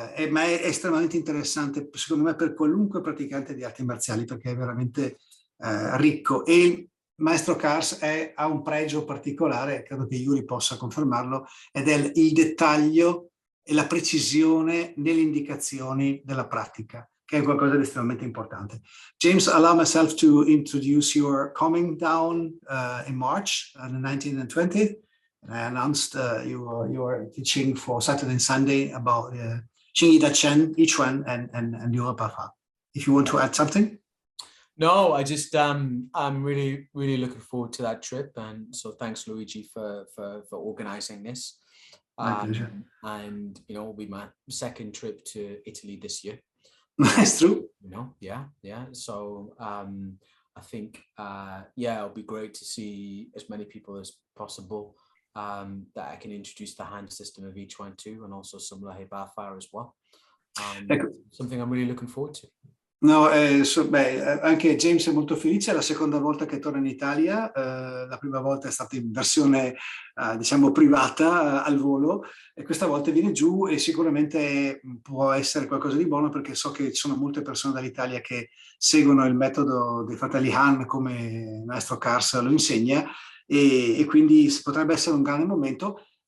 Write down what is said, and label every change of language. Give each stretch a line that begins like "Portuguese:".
Italian: ma è estremamente interessante secondo me per qualunque praticante di arti marziali, perché è veramente ricco, e il maestro Cars ha un pregio particolare, credo che Yuri possa confermarlo, ed è il dettaglio e la precisione nelle indicazioni della pratica, che è qualcosa di estremamente importante.
English: James, allow myself to introduce your coming down in March, the 19th and 20th. And I announced you are teaching for Saturday and Sunday about Shingida Chen, I Chuan, and Liu He Fa. If you want to add something. No, I just I'm really looking forward to that trip, and so thanks Luigi for organizing this. And you know, it'll be my second trip to Italy this year. That's true. You know, yeah. So I think it'll be great to see as many people as possible, that I can introduce the hand system of each one too, and also some Liu He Fa as well. Something I'm really looking forward to.
Italian: No, anche James è molto felice, è la seconda volta che torna in Italia, la prima volta è stata in versione diciamo privata al volo e questa volta viene giù e sicuramente può essere qualcosa di buono perché so che ci sono molte persone dall'Italia che seguono il metodo dei fratelli Han come il maestro Kars lo insegna e quindi potrebbe essere un grande momento.